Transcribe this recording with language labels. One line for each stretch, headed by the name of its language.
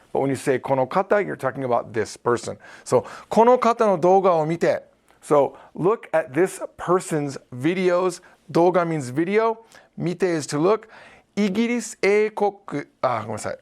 English: But when you say
Japanese: この方,
English: you're talking about this person.
Japanese: So, この方の動画を見て.
English: So, look at this person's videos. 動画 means video. 見て is to look.
Japanese: イギリス英国、ごめんなさい。